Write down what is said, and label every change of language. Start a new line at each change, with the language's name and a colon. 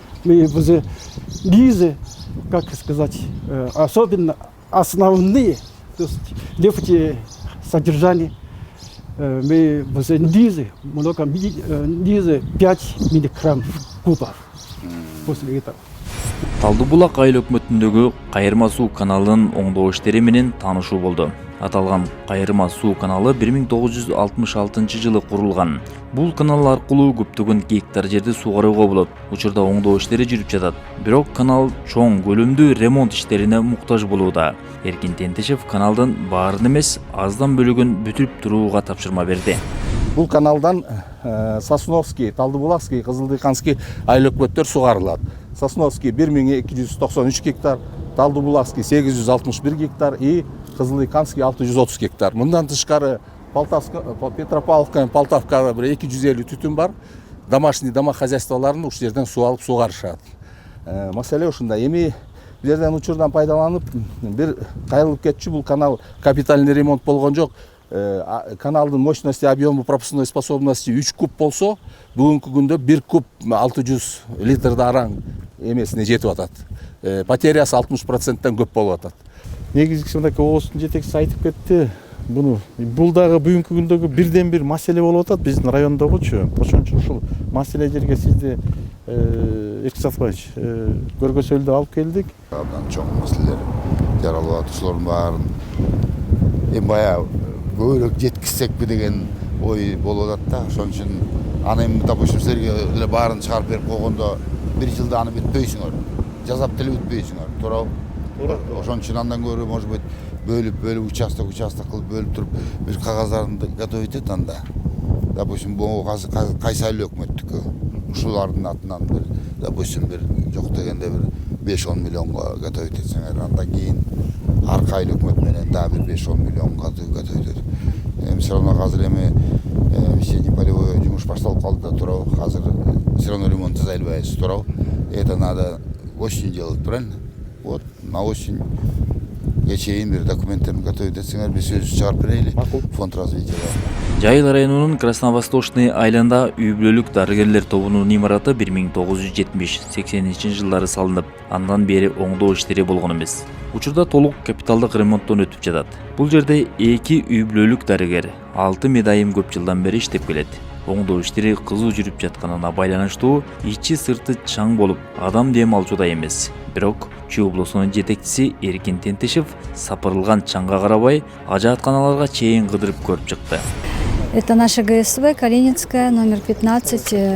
Russian: Мы низы, как сказать, особенно основные, то есть нефтесодержание, мы низы, много низы 5 миллиграмм кубов после этого.
Kyrgyz: Талдыбулак айыл өкмөтүндөгү кайырма суу каналынын оңдоо иштери менен таанышуу болду. Аталган кайрыма суу каналы 1966 жылы курулган. Бул канал аркылуу көптөгөн гектар жерди сугарууга болот. Учурда оңдоо иштери жүрүп жатат. Бирок канал чоң көлөмдүү ремонт иштерине муктаж болууда. Эркин Тентешев каналдын баарын эмес, аздан бөлүгүн бүтүрүп турууга тапшырма берди. Бул каналдан Сосновский, Талдыбулакский, Кызылдыйканский айыл өкмөттөр сугарылат. Сосновский 1293 гектар, Талдыбулакский 861 гектар и Кызылдыйканский 630 гектар. Мындан тышкары Петропавловка, Полтавкада 250 түтүн бар. Домашний хозяйстволарын уш жерден суу алып сугарышат. Маселе ушунда. Эми жерден учурдан пайдаланып, бир кайрылып кетчү. Бул канал капитальный ремонт болгон жок. Каналдын мощности, объему, пропускной способности 3 куб болсо, бүгүнкү күндө 1 куб 600 литрди араң эмесине жетип атат. Потерясы 60%тан көп болуп атат. Негизги мындай облустун жетекчиси айтып кетти. Бул дагы бүгүнкү күндөгү бирден бир маселе болуп атат биздин райондогучу. Ошон үчүн ушул маселе жерге сизди Эркин Сатпаевич көргөзөлдү алып келдик. Абдан чоң маселелер жаралып атат. Ушулардын баарын эми баягы көбүрөөк жеткизсекпи деген ой болуп атат да. Ошон үчүн аны эми допустим силерге эле баарын чыгарып берип койгондо бир жылда аны бүтпөйсүңөр. Жасап деле бүтпөйсүңөр. Туурабы? Ошон үчүн андан көрө может быть бөлүп участок кылып бөлүп туруп бир кагаздарын готовить эт анда. Допустим, бул кайсы айыл өкмөттүкү ушулардын атынан бир допустим бир жок дегенде бир 5-10 миллионго готовить этсеңер, андан кийин аркы айыл өкмөт менен дагы бир 5-10 миллионго готовить этип. Эми все равно азыр эми весенний полевой жумуш башталып калды да, туурабы? Азыр все равно ремонт жасай албайбыз, туурабы?
Russian: Это надо осенью делать, правильно?
Kyrgyz: Вот на осень чейин бир документтерин готовить этсеңер, биз өзүбүз чыгарып берели. Фонд развития. Жайыл районунун Красновосточный айылында үй бүлөлүк дарыгерлер тобунун имараты 1970-80 жылдары салынып, андан бери оңдоо иштери болгон эмес. Учурда толук капиталдык ремонттон өтүп жатат. Бул жерде 2 үй бүлөлүк дарыгер 6 медайым көп жылдан бери иштеп келет. Оңдоо иштери кызуу жүрүп жатканына байланыштуу ичи сырты чаң болуп, адам дем алчуда эмес. Бирок Чүй облусунун жетекчиси Эркин Тентешев сапырылган чаңга карабай, ажаатканаларга чейин кыдырып көрүп чыкты.
Russian: Это наша ГСВ Калининская, номер 15.